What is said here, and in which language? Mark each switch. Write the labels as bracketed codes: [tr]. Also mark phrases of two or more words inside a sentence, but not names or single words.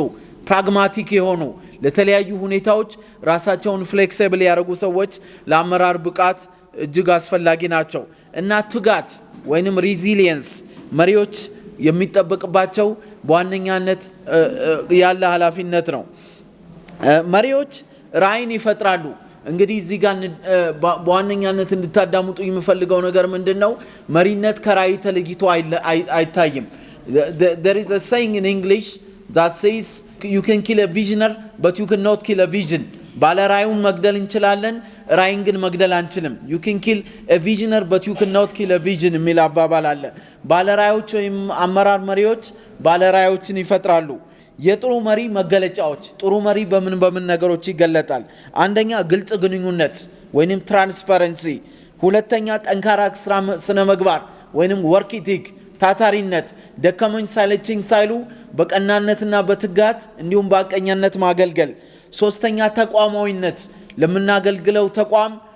[am] ፕራግማቲክ የሆኑ ለተለያዩ ሁኔታዎች ራሳቸውን ፍሌክሲብል ያደረጉ ሰዎች ለአመራር ብቃት እጅግ አስፈላጊ ናቸው። እና ትጋት ወይንም ሪዚሊየንስ መሪዎች የሚጠበቅባቸው በዋነኛነት ያለ ኃላፊነት ነው። መሪዎች ራዕይን ይፈጥራሉ። እንግዲህ እዚህ ጋር በዋነኛነት እንድታዳምጡ የምፈልገው ነገር ምንድነው? መሪነት ከራዕይ ተለይቶ አይታይም። [en] There is a saying in English that says you can kill a visionary but you cannot kill a vision. [am] ባለ ራዕዩን መግደል እንችላለን፣ ራዕይን ግን መግደል አንችልም። [en] You can kill a visionary but you cannot kill a vision [am] የሚል አባባል አለ። ባለ ራዕዮች ወይም አመራር መሪዎች ባለ ራዕዮችን ይፈጥራሉ። የጥሩ መሪ መገለጫዎች፣ ጥሩ መሪ በምን ነገሮች ይገለጣል? አንደኛ ግልጽ ግንኙነት ወይንም ትራንስፓረንሲ፣ ሁለተኛ ጠንካራ ስነ ምግባር ወይንም [en] work ethic [am] ታታሪነት፣ ደከመኝ ሳይለችኝ ሳይሉ በቀናነትና በትጋት እንዲሁም በአቀኛነት ማገልገል፣ ሶስተኛ ተቋማዊነት፣ ለምናገልግለው ተቋም